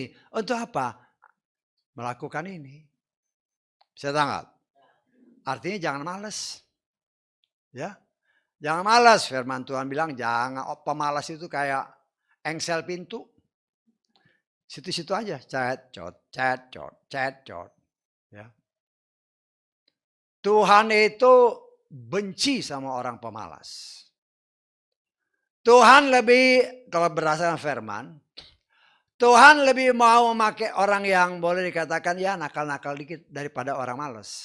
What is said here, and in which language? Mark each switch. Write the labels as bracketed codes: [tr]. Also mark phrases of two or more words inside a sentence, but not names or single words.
[id] Untuk apa? Melakukan ini. Bisa tangkap? Artinya jangan malas. Ya. Jangan malas. Firman Tuhan bilang jangan pemalas itu kayak engsel pintu. Situ-situ aja. Cet, cot, cet, cot, cet, cot. Ya. Tuhan itu benci sama orang pemalas. Tuhan lebih, kalau berdasarkan firman, Tuhan lebih mau memakai orang yang boleh dikatakan ya nakal-nakal dikit daripada orang malas.